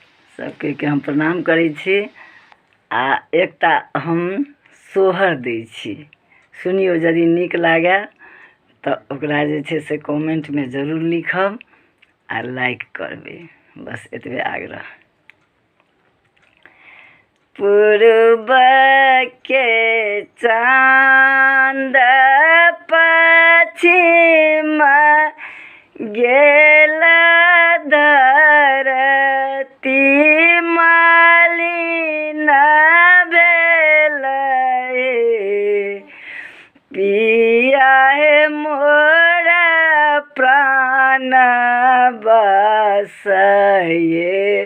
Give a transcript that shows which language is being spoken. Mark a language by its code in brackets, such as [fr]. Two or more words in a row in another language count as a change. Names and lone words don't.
[mai] सबके हम प्रणाम करै छी आ एकटा हम सोहर दै छी। सुनियो, यदि नीक लागे तऽ ओकरा जे छै से कमेंटमे जरूर लिखब आ लाइक करबै। बस एतबे आग्रह। पूर्व के चांद पश्चिम गेल धरती मलिन भेल, पिया हे मोरा प्राण बसये